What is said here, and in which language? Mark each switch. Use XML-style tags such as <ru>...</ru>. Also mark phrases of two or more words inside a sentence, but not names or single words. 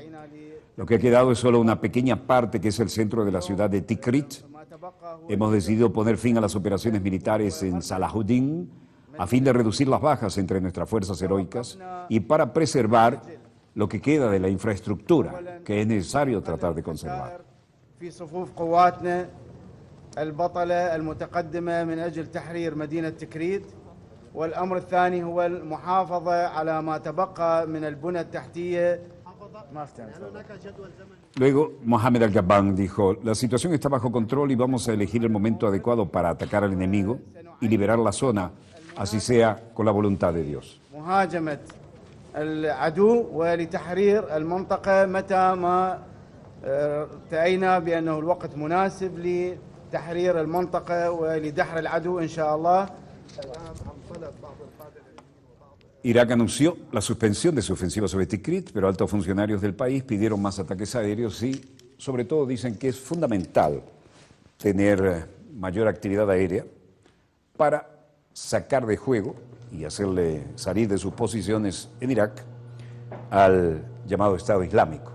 <es>Lo que ha quedado es solo una pequeña parte, que es el centro de la ciudad de Tikrit. Hemos decidido poner fin a las operaciones militares en Salahuddin a fin de reducir las bajas entre nuestras fuerzas heroicas y para preservar lo que queda de la infraestructura que es necesario tratar de conservar.</es> <ar>البطلة المتقدمة من أجل تحرير مدينة تكريت والأمر الثاني هو المحافظة على ما تبقى من البنى التحتية.</ar> <es>Luego, Mohammed Al-Gabban dijo: la situación está bajo control y vamos a elegir el momento adecuado para atacar al enemigo y liberar la zona, así sea con la voluntad de Dios.</es> <ar>مهاجمة العدو ولتحرير المنطقة متى ما رأينا بأنه الوقت مناسب لتحرير المنطقة ولدحر العدو إن شاء الله.</ar> <es>Irak anunció la suspensión de su ofensiva sobre Tikrit, pero altos funcionarios del país pidieron más ataques aéreos y, sobre todo, dicen que es fundamental tener mayor actividad aérea para sacar de juego y hacerle salir de sus posiciones en Irak al llamado Estado Islámico.</es>